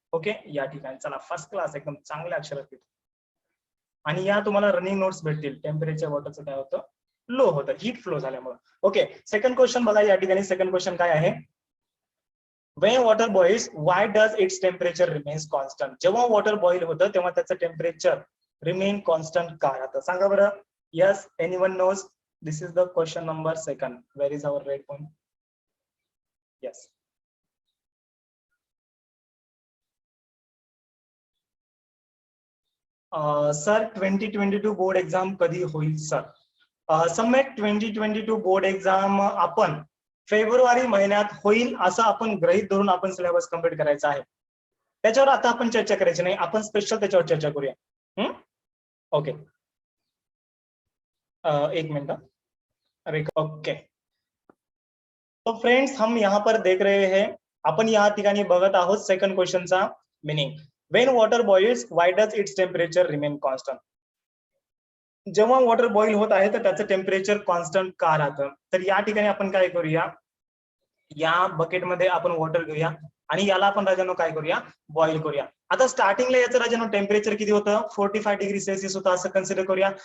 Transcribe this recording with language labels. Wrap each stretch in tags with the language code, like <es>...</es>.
<mr>Okay, या ठिकाणी चला, फर्स्ट क्लास, एकदम चांगल्या अक्षरात लिहितो. आणि या तुम्हाला रनिंग नोट्स भेटतील, टेम्परेचर वॉटरचं काय होतं, लो होतं, हीट फ्लो झाल्यामुळे. ओके, सेकंड क्वेश्चन बघा, या ठिकाणी सेकंड क्वेश्चन काय आहे,</mr> <en>when water boils why does its temperature remains constant.</en> <mr>जेव्हा वॉटर बॉईल होतं तेव्हा त्याचं टेम्परेचर रिमेन कॉन्स्टंट का राहतं, सांगा बरं.</mr> <en>Yes, anyone knows, this is the question number second. Where is our red point.</en> <mr>Yes, sir 2022 board exam कधी होईल सर. सम्यक 2022 बोर्ड एक्झाम आपण फेब्रुवारी महिन्यात होईल असं आपण गृहीत धरून आपण सिलेबस कम्प्लीट करायचा आहे. त्याच्यावर आता आपण चर्चा करायची नाही, आपण स्पेशल त्याच्यावर चर्चा करूया. ओके, एक मिनिट. ओके,</mr> <hi>तो फ्रेंड्स हम यहाँ पर देख रहे हैं,</hi> <mr>आपण या ठिकाणी बघत आहोत second क्वेश्चनचा meaning.</mr> <en>When water boils why does its temperature remain constant.</en> <mr>जेव्हा वॉटर बॉईल होत आहे तर त्याचं टेम्परेचर कॉन्स्टंट का राहतं. तर या ठिकाणी आपण काय करूया, या बकेटमध्ये आपण वॉटर घेऊया आणि याला आपण राजानो काय करूया, बॉईल करूया. आता स्टार्टिंगला याचं राजानो टेम्परेचर किती होतं, 45 डिग्री सेल्सिअस होतं असं कन्सिडर करूया.</mr>